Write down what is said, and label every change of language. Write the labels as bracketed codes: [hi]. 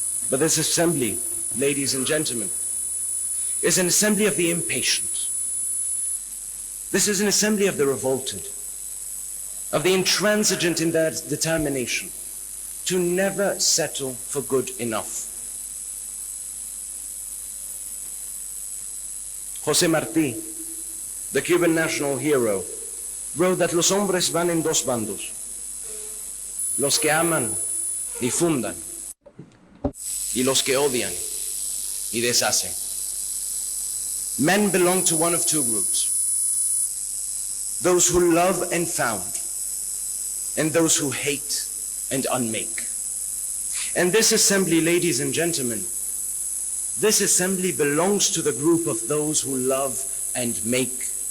[en] But this assembly, ladies and gentlemen, is an assembly of the impatient. This is an assembly of the revolted, of the intransigent in their determination to never settle for good enough. [es] José Martí, [en] the Cuban national hero, wrote that [es] los hombres van en dos bandos, los que aman y fundan, y los que odian y deshacen. [en] Men belong to one of two groups: those who love and found, and those who hate and unmake. And this assembly, ladies and gentlemen, this assembly belongs to the group of those who love and make.